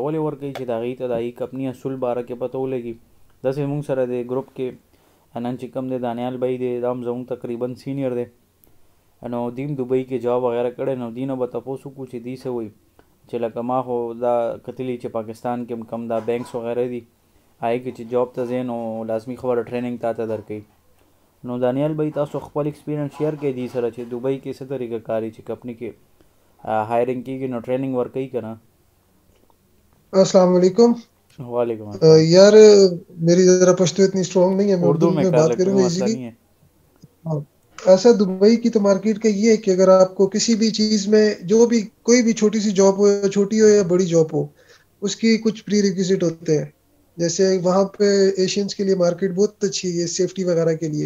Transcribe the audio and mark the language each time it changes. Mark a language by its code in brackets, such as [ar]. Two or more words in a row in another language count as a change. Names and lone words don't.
[ps] ولې ورکوي چې د هغې ته د هغې کمپني اصول باره کې پته ولګي. داسې موږ سره د ګروپ کې نن چې کوم دی دانیال بھائی دی دا هم زموږ تقریبا سینیر دی، نو دیم دوبۍ کې جاب وغیره کړی، نو دینه به تپوس وکړو چې دی څه وایي چې لکه ما خو دا کتلي چې پاکستان کې کم دا بینکس وغیره دي هغې کې چې جاب ته ځې نو لازمي خبره ټریننګ تا ته درکوي. نو دانیال بھائی تاسو خپل [en] experience share [ps] کړئ دې سره چې دوبۍ کې څه طریقه کاري چې کمپني کې هایرنګ کېږي نو ټریننګ ورکوي که نه. [ar] السلام علیکم. وعلیکم السلام. [ur] یار میری ذرا پشتو اتنی سٹرانگ نہیں ہے، میں اردو میں بات کروں گا ایزیلی. ایسا دبئی کی تو مارکیٹ کا یہ ہے کہ اگر آپ کو کسی بھی چیز میں جو بھی کوئی بھی چھوٹی سی جاب ہو، چھوٹی ہو یا بڑی جاب ہو، اس کی کچھ [en] pre requisite [ur] ہوتے ہیں. جیسے وہاں پے ایشینز کے لیے مارکیٹ بہت اچھی ہے سیفٹی وغیرہ کے لیے.